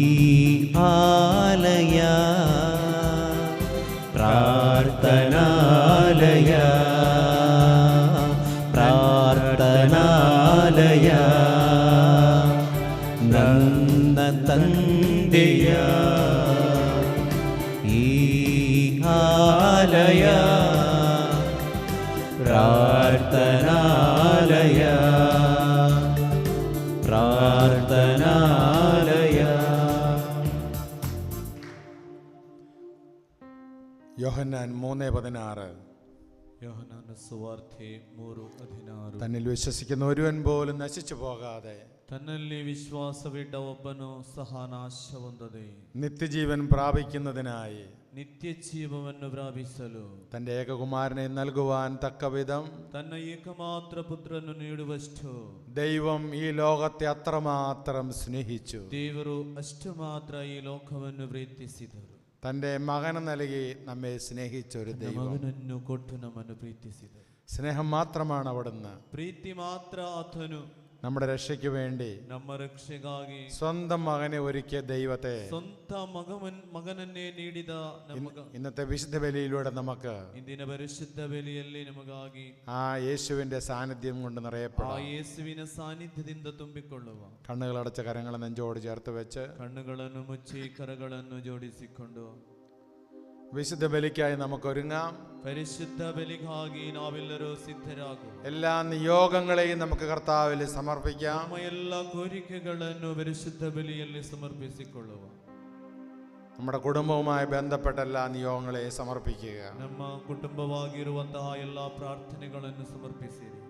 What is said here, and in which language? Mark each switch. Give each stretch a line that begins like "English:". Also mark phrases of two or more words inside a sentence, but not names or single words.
Kannada: ಆಲಯ ಪ್ರಾರ್ಥನಾಲಯ, ಪ್ರಾರ್ಥನಾಲಯ, ನನ್ನ ತಂದೆಯ ಈ ಆಲಯ ಪ್ರಾರ್ಥನಾಲಯ, ಪ್ರಾರ್ಥನಾಲಯ.
Malayalam: യോഹന്നാൻ 3:16. യോഹന്നാന്റെ സുവാർത്തെ 3:16. തന്നിൽ വിശ്വസിക്കുന്ന ഒരുവൻ പോലും നശിച്ചു പോകാതെ
Kannada: ತನ್ನಲ್ಲಿ ವಿಶ್ವಾಸವಿಟ್ಟ ಒಬ್ಬನು ಸಹ ನಾಶ ಹೊಂದದೆ
Malayalam: നിത്യജീവൻ പ്രാപിക്കുന്നതിനായി
Kannada: ನಿತ್ಯ ಜೀವವನ್ನು ಪ್ರಾಪಿಸಲು
Malayalam: തന്റെ ഏകകുമാരനെ നൽകുവാൻ തക്കവിധം
Kannada: ತನ್ನ ಏಕಮಾತ್ರ ಪುತ್ರನ್ನು ನೀಡುವಷ್ಟು
Malayalam: ദൈവം ഈ ലോകത്തെ അത്രമാത്രം സ്നേഹിച്ചു.
Kannada: ದೇವರು ಅಷ್ಟು ಮಾತ್ರ ಈ ಲೋಕವನ್ನು ಪ್ರೀತಿಸಿದರು.
Malayalam: തന്റെ മകനെ നൽകി നമ്മെ സ്നേഹിച്ച ഒരു ദൈവം,
Kannada: ಮಗನನ್ನು ಕೊಟ್ಟು ನಮ್ಮನ್ನು ಪ್ರೀತಿಸಿದರು.
Malayalam: സ്നേഹം മാത്രമാണ് അവിടുന്ന്
Kannada: ಪ್ರೀತಿ ಮಾತ್ರ ಆತನು
Malayalam: നമ്മുടെ രക്ഷയ്ക്ക് വേണ്ടി
Kannada: ನಮ್ಮ ರಕ್ಷೆಗಾಗಿ
Malayalam: സ്വന്തം മകനെ ഒരുക്കിയ ദൈവത്തെ
Kannada: ಸ್ವಂತ ಮಗನನ್ನೇ ನೀಡಿದ
Malayalam: ഇന്നത്തെ വിശുദ്ധ ബലിയിലൂടെ നമുക്ക്
Kannada: ಇಂದಿನ ಪರಿಶುದ್ಧ ಬಲಿಯಲ್ಲಿ ನಮಗಾಗಿ
Malayalam: ആ യേശുവിന്റെ സാന്നിധ്യം കൊണ്ട്
Kannada: ಆ
Malayalam: നിറയപ്പെടാം.
Kannada: ಯೇಸುವಿನ ಸಾನ್ನಿಧ್ಯದಿಂದ ತುಂಬಿಕೊಳ್ಳುವ.
Malayalam: കണ്ണുകളടച്ച കരങ്ങളെ നെഞ്ചോട് ചേർത്ത് വെച്ച്
Kannada: ಕಣ್ಣುಗಳನ್ನು ಮುಚ್ಚಿ ಕರಗಳನ್ನು ಜೋಡಿಸಿಕೊಂಡು
Malayalam: വിശുദ്ധ ബലിക്കായി നമുക്ക് ഒരുങ്ങാം.
Kannada: ಪರಿಶುದ್ಧ ಬಲಿಗಾಗಿ ನಾವೆಲ್ಲರೂ ಸಿದ್ಧರಾಗುವ.
Malayalam: എല്ലാ നിയോഗങ്ങളെയും നമുക്ക് കർത്താവിൽ സമർപ്പിക്കാം.
Kannada: ನಮ್ಮ ಎಲ್ಲ ಕೋರಿಕೆಗಳನ್ನು ಪರಿಶುದ್ಧ ಬಲಿಯಲ್ಲಿ ಸಮರ್ಪಿಸಿಕೊಳ್ಳುವ.
Malayalam: നമ്മുടെ കുടുംബവുമായി ബന്ധപ്പെട്ട എല്ലാ നിയോഗങ്ങളെയും സമർപ്പിക്കുക.
Kannada: ನಮ್ಮ ಕುಟುಂಬವಾಗಿರುವಂತಹ ಎಲ್ಲ ಪ್ರಾರ್ಥನೆಗಳನ್ನು ಸಮರ್ಪಿಸಿರಿ.